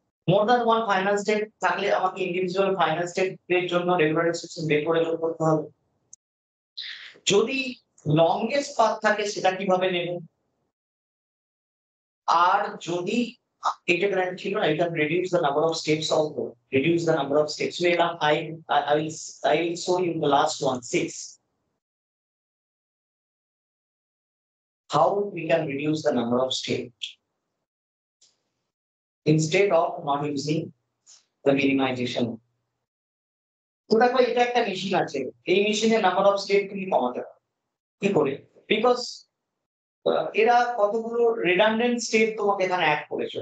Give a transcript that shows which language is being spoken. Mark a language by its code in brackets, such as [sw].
[bn] More than one final state থাকলে আমাকে individual final state এর জন্য রেগুলার এক্সপ্রেশন বের করে যোগ করতে হবে। যদি লংগেস্ট পাথ থাকে সেটা কিভাবে নেব, আর যদি এটা গ্র্যান্ড ছিল না, এটা reduce the number of steps also, reduce the number of steps. [en] So I will show you the last one, 6. How we can reduce the number of steps instead of not using the minimization. [bn] তো দেখো এটা একটা machine আছে, এই মেশিনের number of step তুমি কমাতে হবে কি করে, বিকজ এরা কতগুলো রিডান্ডেন্ট স্টেট তোমাকে এখানে অ্যাড করেছে।